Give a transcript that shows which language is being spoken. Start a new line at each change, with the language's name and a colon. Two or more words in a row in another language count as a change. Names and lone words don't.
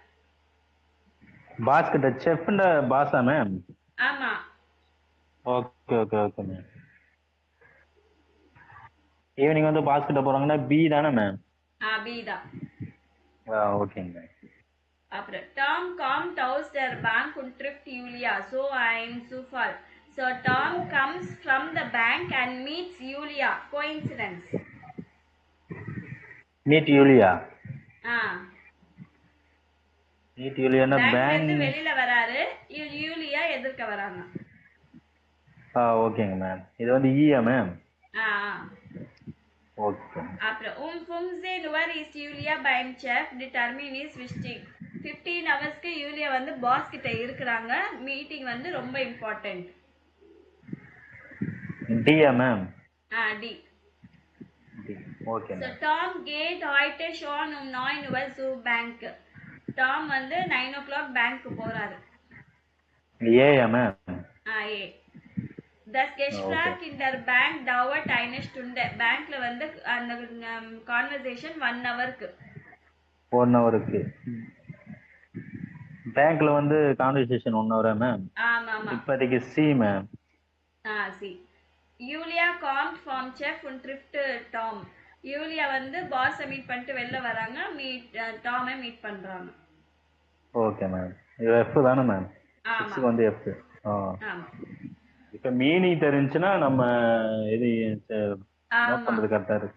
Tamil: பாஸ் கிட்ட செஃப்ன்ற பாஸா மேம்? ஆமா. ஓகே ஓகே ஓகே மேம். ஈவினிங் வந்து பாஸ் கிட்ட போறாங்கன்னா பி தானே மேம்? பி தான். ஓகேங்க மேம்.
German: அப்புறம் Tom kommt aus der Bank und trifft Julia. So ein Zufall.
English: So Tom comes from the bank and meets Julia. Coincidence.
Tamil: மீட் யூலியா. ஆ மீட் யூலியானா பேங்க்ல இருந்து பேங்க். வெளியில வராரு, யூலியா எதிர்க்க வராங்க. ஓகேங்க மேம். இது வந்து ஈயா மேம்? ஆ ஓகே.
German: அப்புறம் 15 Uhr ist Julia beim Chef.
English: The termin is wichtig.
Tamil: 15 ஹவர்ஸ்க்கு யூலியா வந்து பாஸ் கிட்ட இருக்கிறாங்க. மீட்டிங் வந்து ரொம்ப இம்பார்ட்டன்ட். டியா மேம்? டி. ஓகே So மேம்.
German: Tom geht heute schon um 9 Uhr zur Bank.
Tamil: டாம் வந்து 9 o'clock பேங்க் போறாரு. ஏயா மேம்? ஏ.
German: Das Gespräch in der Bank dauert eine Stunde.
Tamil: பேங்க்ல வந்து அந்த கான்வர்சேஷன் 1 ஹவருக்கு. 1 ஹவருக்கு. பேங்க்ல வந்து கான்வர்சேஷன் 1 ஹவரா மேம்? ஆமா ஆமா. இப்போதைக்கு சி மேம்.
German: சி. யூலியா kommt vom Chef und trifft Tom.
Tamil: யூலியா வந்து பாஸை மீட் பண்ணிட்டு வெளில வராங்க, டாமை மீட் பண்றாங்க. ஓகே மேம். இது எஃப் தானே மேம்? ஆமா 6 வந்து எஃப். ஆமா இப்போ மீனிங் தெரிஞ்சுன்னா நம்ம இது நோட் ஆமா. பண்றது கரெக்டா இருக்கு.